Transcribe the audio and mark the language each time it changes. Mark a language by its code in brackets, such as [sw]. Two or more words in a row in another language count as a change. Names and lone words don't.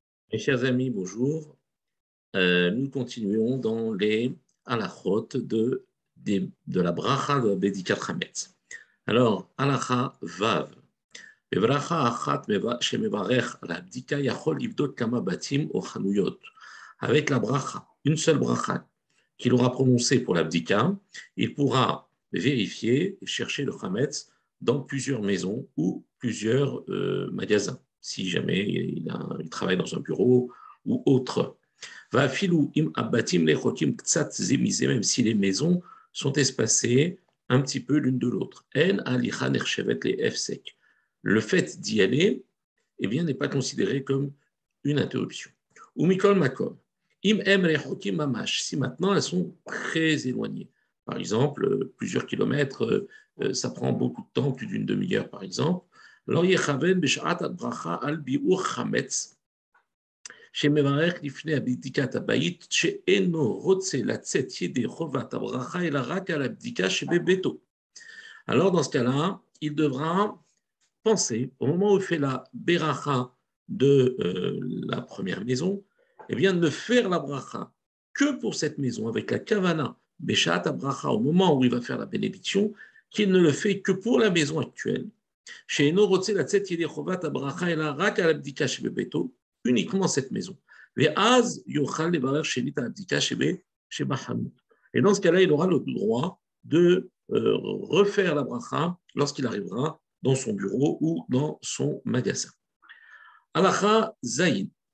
[fr] Mes chers amis, bonjour. Nous continuons dans les halachot de la bracha de [he] בדיקת חמץ. [fr] Alors, [he] הלכה ו. בברכה אחת שמברך לבדיקה יכול לבדוק כמה בתים או חנויות. [fr] Avec la bracha, une seule bracha qu'il aura prononcée pour la bdika, il pourra vérifier et chercher le Hametz dans plusieurs maisons ou plusieurs magasins, si jamais il travaille dans un bureau ou autre. Même si les maisons sont espacées un petit peu l'une de l'autre. Le fait d'y aller, eh bien, n'est pas considéré comme une interruption. [he] ומכל מקום. [fr] Si maintenant elles sont très éloignées, par exemple, plusieurs kilomètres, ça prend beaucoup de temps, plus d'une demi-heure par exemple, alors [he] שמברך לפני הבדיקת הבית, שאינו רוצה לצאת ידי חובת הברכה, אלא רק על הבדיקה שבביתו. [fr] Alors, dans ce cas-là, il devra penser, au moment où il fait la beracha de la première maison, eh bien, ne faire la bracha que pour cette maison, avec la kavana, [he] בשעת הברכה, [fr] au moment où il va faire la bénédiction, qu'il ne le fait que pour la maison actuelle. [he] שאינו רוצה לצאת ידי חובת הברכה, אלא רק על הבדיקה שבביתו, [fr] uniquement cette maison. Et dans ce cas-là, il aura le droit de refaire la bracha lorsqu'il arrivera dans son bureau ou dans son magasin. [he] הלכה ז.